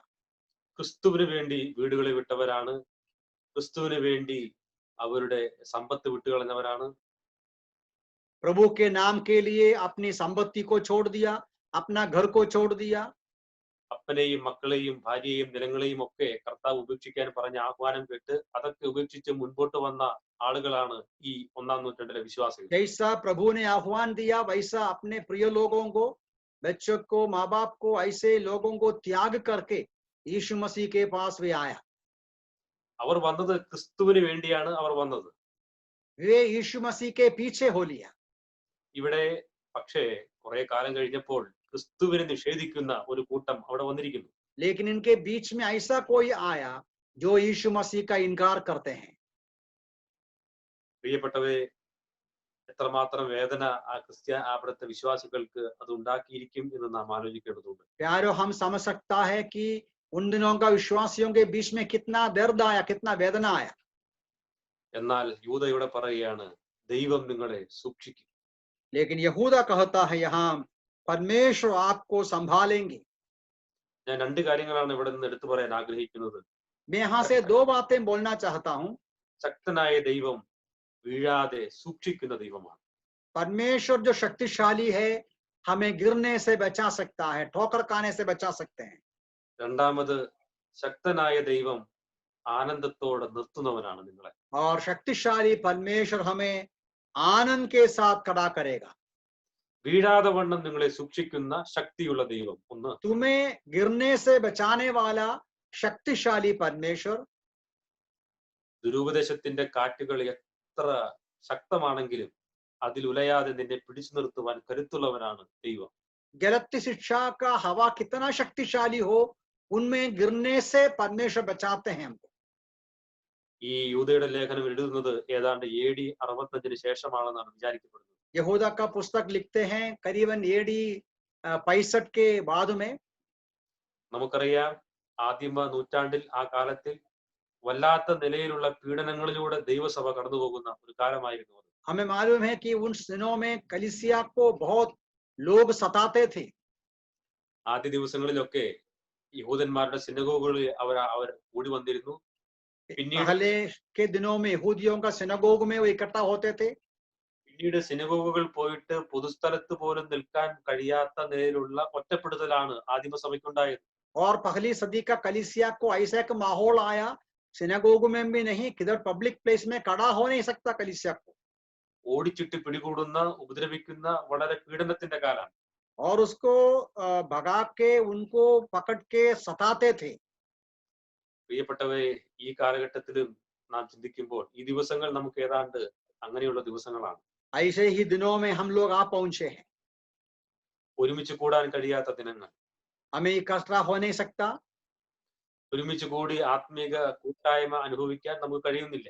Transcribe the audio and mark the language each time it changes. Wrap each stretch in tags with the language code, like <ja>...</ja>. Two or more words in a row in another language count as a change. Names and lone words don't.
<ml>ക്രിസ്തുവിന് വേണ്ടി വീടുകളെ വിട്ടവരാണ്. ക്രിസ്തുവിന് വേണ്ടി അവരുടെ സമ്പത്ത് വിട്ടുകളഞ്ഞവരാണ്.</ml> <hi>प्रभु के नाम के लिए अपनी संपत्ति को छोड़ दिया, अपना घर को छोड़ दिया।</hi> <ml>അപ്പനെയും മക്കളെയും ഭാര്യയെയും നിലങ്ങളെയും ഒക്കെ കർത്താവ് ഉപേക്ഷിക്കാൻ പറഞ്ഞ ആഹ്വാനം കേട്ട് അതൊക്കെ ഉപേക്ഷിച്ച് മുൻപോട്ട് വന്ന ആളുകളാണ് ഈ ഒന്നാം നൂറ്റാണ്ടിലെ വിശ്വാസികൾ.</ml> <hi>जैसा प्रभु ने आह्वान दिया वैसा अपने प्रिय लोगों को, बच्चों को, माँ बाप को, ऐसे लोगों को त्याग करके यीशु मसीह के पास वे आया।</hi> <ml>അവർ വന്നത് ക്രിസ്തുവിന് വേണ്ടിയാണ് അവർ വന്നത്.</ml> <hi>वे यीशु मसीह के पीछे हो लिया।</hi> <ml>ഇവിടെ പക്ഷേ കുറെ കാലം കഴിഞ്ഞപ്പോൾ ക്രിസ്തുവിനെ നിഷേധിക്കുന്ന ഒരു കൂട്ടം അവിടെ വന്നിരിക്കുന്നു.</ml> <hi>लेकिन इनके बीच में ऐसा कोई आया जो यीशु मसीह का इनकार करते हैं।</hi> <ml>പ്രിയപ്പെട്ടവരെ, എത്രമാത്രം വേദന അവിടുത്തെ വിശ്വാസികൾക്ക് അത് ഉണ്ടാക്കിയിരിക്കും എന്ന് നാം ആലോചിക്കേണ്ടതുണ്ട്.</ml> <hi>प्यारो, हम समझ सकता है कि उन दिनों का विश्वासियों के बीच में कितना दर्द आया, कितना वेदना आया।</hi> <ml>എന്നാൽ യൂദയുടെ പറയുകയാണ്, ദൈവം നിങ്ങളെ സൂക്ഷിക്കും.</ml> <hi>लेकिन यहूदा कहता है यहाँ परमेश्वर आपको संभालेंगे।</hi> <ml>ഞാൻ രണ്ട് കാര്യങ്ങളാണ് ഇവിടെ നിന്ന് എടുത്തു പറയാൻ ആഗ്രഹിക്കുന്നത്.</ml> <hi>मैं यहाँ से दो बातें बोलना चाहता हूँ।</hi> <ml>ശക്തനായ ദൈവം വീഴാതെ സൂക്ഷിക്കുന്ന ദൈവമാണ്.</ml> <hi>परमेश्वर जो शक्तिशाली है हमें गिरने से बचा सकता है, ठोकर खाने से बचा सकते हैं।</hi> <ml>രണ്ടാമത്, ശക്തനായ ദൈവം ആനന്ദത്തോടെ നിർത്തുന്നവനാണ് നിങ്ങളെ.</ml> <hi>और शक्तिशाली परमेश्वर हमें आनंद के साथ खड़ा करेगा।</hi> <ml>വീഴാതെ വണ്ണം നിങ്ങളെ സൂക്ഷിക്കുന്ന ശക്തിയുള്ള ദൈവം ഒന്ന്.</ml> <hi>तुम्हें गिरने से बचाने वाला शक्तिशाली परमेश्वर,</hi> <ml>ദുരുപദേശത്തിന്റെ കാറ്റുകൾ എത്ര ശക്തമാണെങ്കിലും അതിൽ ഉലയാതെ നിന്നെ പിടിച്ചു നിർത്തുവാൻ കരുത്തുള്ളവനാണ് ദൈവം.</ml> <hi>गलत शिक्षा का हवा कितना शक्तिशाली हो, उनमें गिरने से परमेश्वर बचाते हैं हमको।</hi> <ml>ഈ യൂദയുടെ ലേഖനം എഴുതുന്നത് ഏതാണ്ട് AD 65 ശേഷമാണെന്നാണ് വിചാരിക്കപ്പെടുന്നത്.</ml> <hi>यहूदा का पुस्तक लिखते हैं करीबन AD 65 के बाद में।</hi> <ml>നമുക്കറിയാം ആദിമ നൂറ്റാണ്ടിൽ ആ കാലത്തിൽ വല്ലാത്ത നിലയിലുള്ള പീഡനങ്ങളിലൂടെ ദൈവസഭ കടന്നു പോകുന്ന ഒരു കാലമായിരുന്നു അത്.</ml> <hi>हमें मालूम है कि उन दिनों में कलीसिया को बहुत लोग सताते थे।</hi> <ml>ആദ്യ ദിവസങ്ങളിലൊക്കെ യഹൂദന്മാരുടെ സിനഗോഗുകളിൽ അവർ കൂടി വന്നിരുന്നു. പിന്നീട്</ml> <hi>पहले के दिनों में यहूदियों का सिनगोग में वो इकट्ठा होते थे।</hi> <ml>പിന്നീട് സിനഗോഗുകൾ പോയിട്ട് പൊതുസ്ഥലത്ത് പോലും നിൽക്കാൻ കഴിയാത്ത നിലയിലുള്ള ഒറ്റപ്പെടുത്തലാണ് ആദിമസഭയ്ക്കുണ്ടായത്.</ml> <hi>और पहली सदी का कलीसिया को ऐसा एक माहौल आया, सिनगोग में भी नहीं, किधर</hi> <en>public place</en> <hi>में खड़ा हो नहीं सकता कलीसिया को।</hi> <ml>ഓടിച്ചിട്ട് പിടികൂടുന്ന ഉപദ്രവിക്കുന്ന വളരെ പീഡനത്തിന്റെ കാലം.</ml> <hi>और उसको भगा के उनको पकड़ के सताते थे।</hi> <ml>പ്രിയപ്പെട്ടവരെ, ഈ കാലഘട്ടത്തിലും നാം ചിന്തിക്കുമ്പോൾ ഈ ദിവസങ്ങൾ നമുക്ക് ഏതാണ്ട് അങ്ങനെയുള്ള ദിവസങ്ങളാണ്.</ml> <hi>ऐसे ही दिनों में हम लोग आ पहुंचे हैं।</hi> <ml>ഒരുമിച്ച് കൂടാൻ കഴിയാത്ത ദിനങ്ങൾ,</ml> <hi>हमें इकट्ठा हो नहीं सकता</hi> <ml>ഒരുമിച്ച് കൂടി ആത്മീക കൂട്ടായ്മ അനുഭവിക്കാൻ നമുക്ക് കഴിയുന്നില്ല.</ml>